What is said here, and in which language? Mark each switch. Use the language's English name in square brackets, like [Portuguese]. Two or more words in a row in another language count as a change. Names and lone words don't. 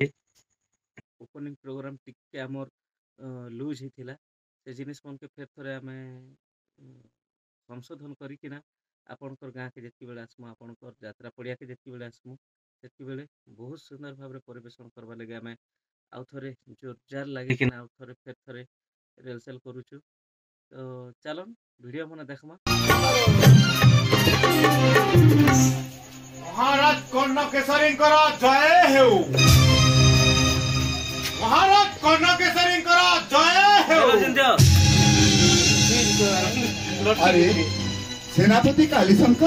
[English] opening program [Odia] ଟିକେ ଆମର ଲୁଜ୍ ହେଇଥିଲା ସେ ଜିନିଷ ମାନକେ ଫେର ଥରେ ଆମେ ସଂଶୋଧନ କରିକିନା ଆପଣଙ୍କର ଗାଁକେ ଯେତିକିବେଳେ ଆସମୁ ଆପଣଙ୍କର ଯାତ୍ରା ପଡ଼ିଆକେ ଯେତିକିବେଳେ ଆସମୁ ସେତିକିବେଳେ ବହୁତ ସୁନ୍ଦର ଭାବରେ ପରିବେଷଣ କରିବା ଲାଗି ଆମେ ଆଉ ଥରେ ଜୋରଜାର ଲାଗିକିନା ଆଉ ଥରେ ଫେର ଥରେ ରିହର୍ସାଲ କରୁଛୁ। ତ ଚାଲନ୍ ଭିଡ଼ିଓ ମାନେ ଦେଖମା। ମହାରାଜ କର୍ଣ୍ଣ କେଶରୀଙ୍କର ଜୟ ହେଉ। ମହାରାଜ କର୍ଣ୍ଣ କେଶରୀଙ୍କର ଜୟ ହେଉ। ଆରେ ସେନାପତି କାଳୀଶଙ୍କର